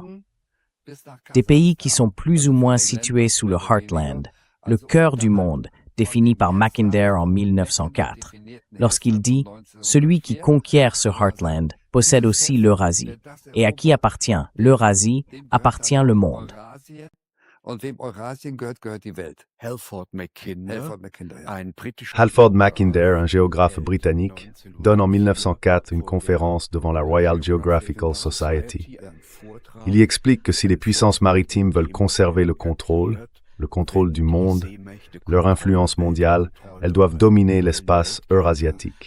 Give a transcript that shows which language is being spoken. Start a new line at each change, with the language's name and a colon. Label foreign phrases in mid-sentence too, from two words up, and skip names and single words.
French: Des pays qui sont plus ou moins situés sous le Heartland, le cœur du monde, défini par Mackinder en 1904, lorsqu'il dit « Celui qui conquiert ce Heartland possède aussi l'Eurasie. Et à qui appartient l'Eurasie appartient le monde.
German: Und wem Eurasien gehört, gehört die Welt. Halford Mackinder, ja.
French: Halford Mackinder, un géographe britannique, donne en 1904 une conférence devant la Royal Geographical Society. Il y explique que si les puissances maritimes veulent conserver le contrôle du monde, leur influence mondiale, elles doivent dominer l'espace eurasiatique.